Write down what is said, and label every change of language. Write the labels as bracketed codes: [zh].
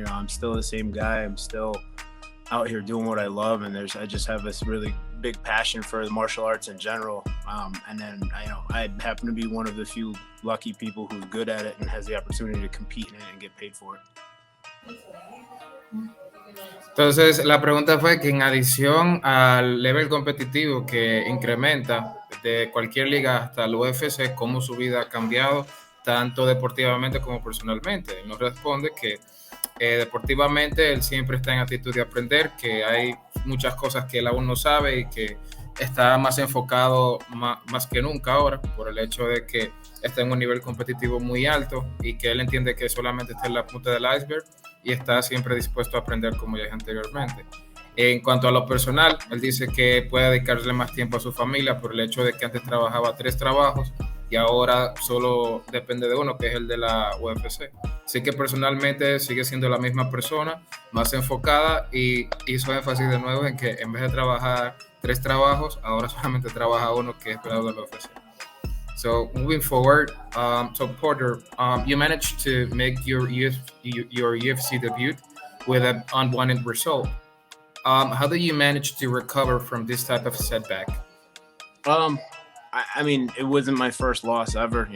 [en] I'm still the same guy. I'm still out here doing what I love, and I just have this really big passion for the martial arts in general. And then I happen to be one of the few lucky people who's good at it and has the opportunity to compete in it and get paid for it. [es] Entonces, la pregunta fue que en adición al level competitivo que incrementa de cualquier liga hasta el UFC, cómo su vida ha cambiado tanto deportivamente como personalmente. Él nos responde que deportivamente él siempre está en actitud de aprender, que hay muchas cosas que él aún no sabe y que está más enfocado más que nunca ahora por el hecho de que está en un nivel competitivo muy alto y que él entiende que solamente está en la punta del iceberg y está siempre dispuesto a aprender, como ya dije anteriormente. En cuanto a lo personal, él dice que puede dedicarle más tiempo a su familia por el hecho de que antes trabajaba 3 trabajos y ahora solo depende de uno, que es el de la UFC. Así que personalmente sigue siendo la misma persona, más enfocada, y hizo énfasis de nuevo en que en vez de trabajar 3 trabajos, ahora solamente trabaja uno, que es peleador de la UFC. [en] So moving forward, so Porter, you managed to make your UFC debut with an unwanted result. How do you manage to recover from this type of setback? Um, I mean, it wasn't my first loss ever.